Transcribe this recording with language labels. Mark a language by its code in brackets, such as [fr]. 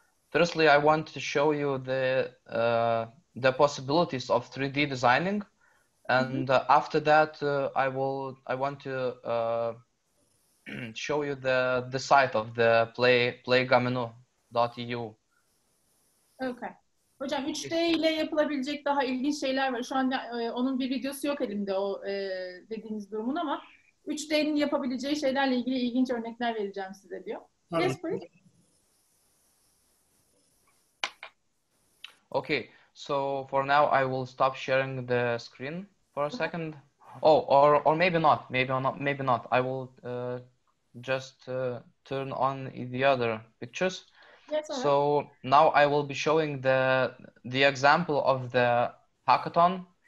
[en] Firstly, I want to show you the possibilities of 3D designing, and after that, I want to show you the site of the playgamino.eu. Okay. [tr] Hocam 3D ile yapılabilecek daha ilginç şeyler var. Şu anda onun bir videosu yok elimde o dediğiniz durumun ama 3D'nin yapabileceği şeylerle ilgili ilginç örnekler vereceğim size diyor. Tabii. [en] Yes, please. Okay, so for now I will stop sharing the screen for a second. Oh, or maybe not. Maybe not. I will just turn on the other pictures. Yes, so now I will be showing the example of the hackathon.